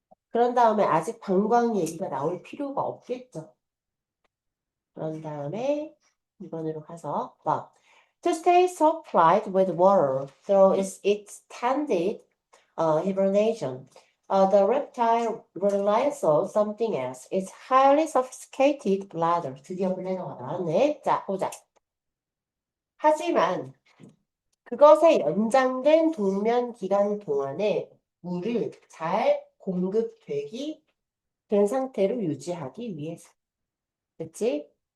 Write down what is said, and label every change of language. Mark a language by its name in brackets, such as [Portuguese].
[Korean] 그런 다음에 아직 관광 얘기가 나올 필요가 없겠죠. [English] 그런 다음에 2번으로 가서 To stay supplied with water through its extended hibernation. The reptile relies on something else. Its highly sophisticated bladder. [Korean] 드디어 블래더가 나왔네. 자, 보자. 하지만 그것의 연장된 동면 기간 동안에 물을 잘 공급되기 된 상태로 유지하기 위해서. 그치?